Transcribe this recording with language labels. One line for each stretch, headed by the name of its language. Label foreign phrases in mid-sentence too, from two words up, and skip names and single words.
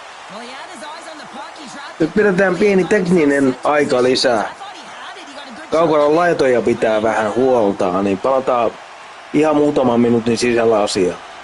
English: Well, he had his eyes on the puck. He dropped
Finnish: Nyt pidetään pieni tekninen aika lisää. Kaukalon laitoja pitää vähän huoltaa, niin palataan ihan muutaman minuutin sisällä asiaan.